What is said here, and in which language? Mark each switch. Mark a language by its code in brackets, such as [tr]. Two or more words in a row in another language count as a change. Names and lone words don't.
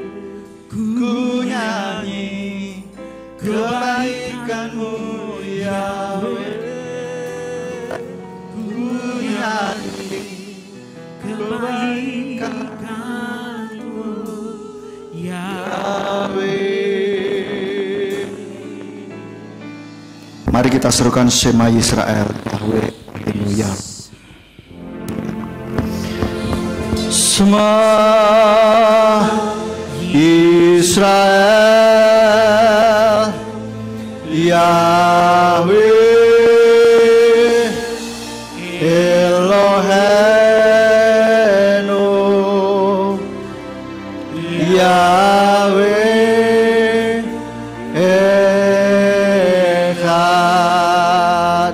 [id] Ku nyanyi kebaikan-Mu Yahweh. Ku nyanyi kebaikan-Mu Yahweh. Mari kita serukan [he] שמע ישראל, [id] Yahweh Haleluya. [he] שמע ישראל, יהוה אלהינו, יהוה אחד.